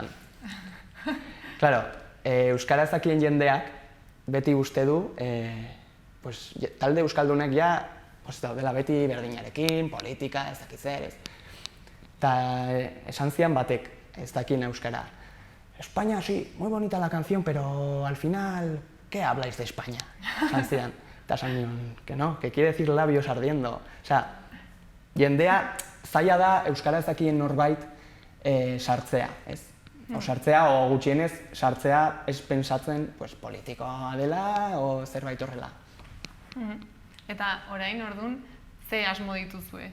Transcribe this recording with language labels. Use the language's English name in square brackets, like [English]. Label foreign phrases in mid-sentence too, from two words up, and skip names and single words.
[Basque] Claro, euskara ez dakien jendeak beti uste du, talde euskaldunek daudela beti berdinarekin, politika, ez dakit zer, ez. Eta esan zian batek, ez dakien euskara. [Spanish] España, sí, muy bonita la canción, pero al final, ¿qué habláis de España? [Basque] Esan zian. Eta esan nion, [Spanish] que no, que quiere decir labios ardiendo. [Basque] Osea, jendea zaila da euskara ez dakien norbait sartzea, ez? O sartzea, o gutxienez sartzea ez pentsatzen politikoa dela, o zerbait horrela. Eta orain, orduan, ze asmo dituzue?